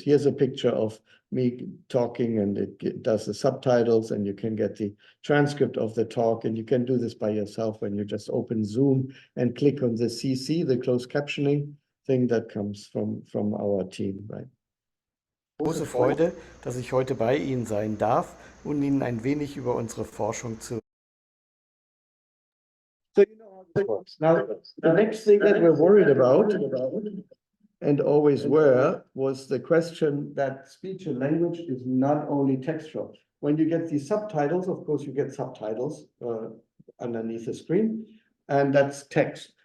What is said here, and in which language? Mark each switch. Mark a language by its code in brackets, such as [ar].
[en] Here's a picture of me talking, and it does the subtitles, and you can get the transcript of the talk. And you can do this by yourself when you just open Zoom and click on the CC, the closed captioning thing that comes from our team, right? [de] Große Freude, dass ich heute bei Ihnen sein darf und Ihnen ein wenig über unsere Forschung zu. [en] So you know how this works. Now, the next thing that we're worried about, and always were, was the question that speech and language is not only textual. When you get these subtitles, of course, you get subtitles underneath the screen, and that's text.